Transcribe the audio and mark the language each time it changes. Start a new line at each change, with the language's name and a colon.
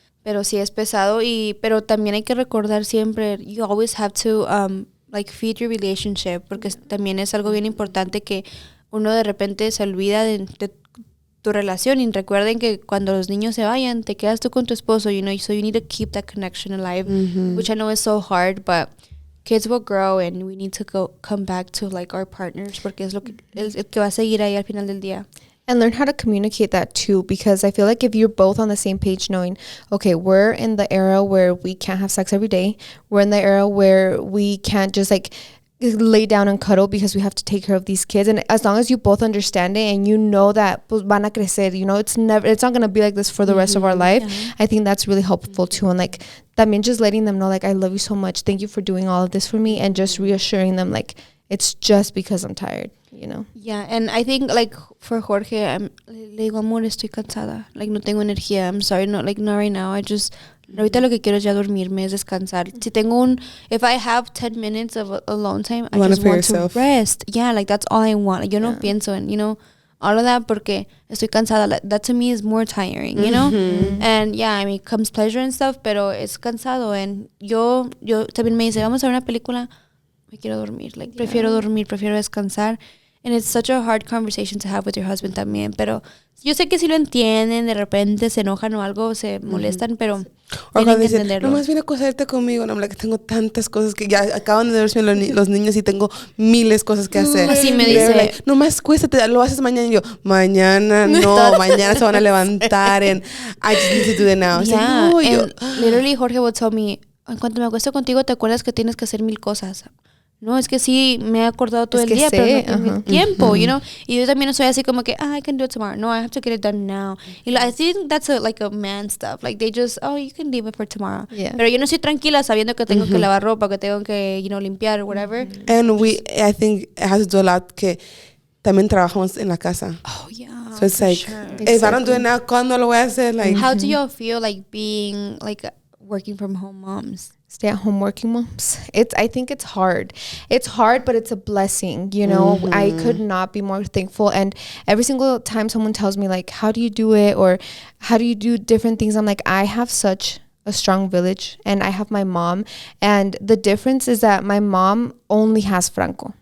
Spanish: Pero sí es pesado pero también hay que recordar siempre,
English: you always have to like feed your relationship,
Spanish: porque también es algo bien importante que uno de repente se olvida de tu relación, y recuerden que cuando los niños se vayan, te quedas tú con tu esposo,
English: you know, so you need to keep that connection alive, which I know is so hard, but kids will grow and we need to come back to like our partners,
Spanish: porque es lo que el que va a seguir ahí al final del día.
English: And learn how to communicate that too, because I feel like if you're both on the same page, knowing, okay, we're in the era where we can't have sex every day, we're in the era where we can't just like lay down and cuddle because we have to take care of these kids, and as long as you both understand it and you know that
Spanish: pues van a crecer,
English: you know, it's not going to be like this for the rest of our life. I think that's really helpful too, and like también just letting them know like I love you so much, thank you for doing all of this for me, and just reassuring them like it's just because I'm tired, you know. Yeah, and I think like for Jorge,
Spanish: le digo, amor, estoy cansada, like no tengo energía,
English: I'm sorry, not right now,
Spanish: ahorita lo que quiero es ya dormirme, es descansar. Si tengo
English: if I have 10 minutes of alone time, I just want to rest. Yeah, like that's all I want.
Spanish: Yo no pienso en,
English: you know, all of that
Spanish: porque estoy cansada.
English: That to me is more tiring, you know? And yeah, I mean, comes pleasure and stuff,
Spanish: pero es cansado. And yo también me dice, vamos a ver una película, me quiero dormir. Like, prefiero dormir, prefiero descansar.
English: And it's such a hard conversation to have with your husband
Spanish: también, pero yo sé que si lo entienden, de repente se enojan o algo, se molestan, pero tienen que entenderlo. Nomás viene a acostarte conmigo, no, que tengo tantas cosas que ya acaban de verse los niños y tengo miles de cosas que hacer. Así me dice. Like, nomás cuéstate, lo haces mañana. Y yo, mañana no, mañana se van a levantar
English: and I just need to do it now. Yeah, like, no, and literally Jorge would tell me,
Spanish: en cuanto me acuesto contigo, ¿te acuerdas que tienes que hacer 1000 cosas? No, es que sí, me he acordado todo el día, pero no tengo tiempo,
English: you know.
Spanish: Y yo también soy así como que,
English: I can do it tomorrow. No, I have to get it done now. Y I think that's like a man stuff. Like they just, you can leave it for tomorrow. Yeah.
Spanish: Pero yo no estoy tranquila sabiendo que tengo que lavar ropa, que tengo que,
English: you know,
Spanish: limpiar
English: or whatever. And I think it has to do a lot
Spanish: que también trabajamos en la casa.
English: Oh, yeah. So it's like, sure. if I don't do it now,
Spanish: ¿cuándo lo voy a hacer?
English: Like, how do y'all feel like being like working from home moms? Stay-at-home working moms. I think it's hard. It's hard, but it's a blessing, you know. I could not be more thankful. And every single time someone tells me like, how do you do it, or how do you do different things, I'm like, I have such a strong village, and I have my mom, and the difference is that my mom only has Franco.